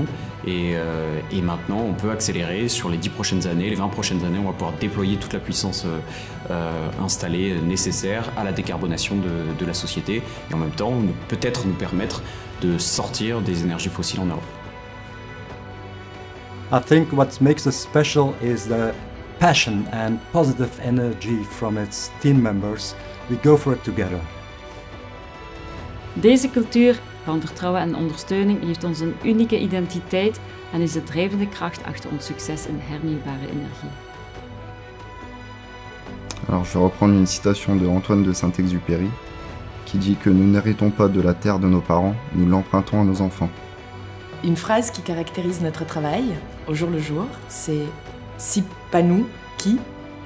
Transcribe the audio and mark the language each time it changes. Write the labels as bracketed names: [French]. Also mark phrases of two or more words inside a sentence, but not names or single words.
[French] Et maintenant, on peut accélérer sur les 10 prochaines années, les 20 prochaines années, on va pouvoir déployer toute la puissance installée nécessaire à la décarbonation de la société et en même temps, peut-être nous permettre de sortir des énergies fossiles en Europe. [English] I think what makes us special is the passion and positive energy from its team members. We go for it together. [Dutch] Deze cultuur van vertrouwen en ondersteuning geeft ons een unieke identiteit en is de drijvende kracht achter ons succes in hernieuwbare energie. [French] Alors je vais reprendre une citation de Antoine de Saint-Exupéry qui dit que nous n'héritons pas de la terre de nos parents, nous l'empruntons à nos enfants. Une phrase qui caractérise notre travail au jour le jour, c'est « si pas nous, qui ?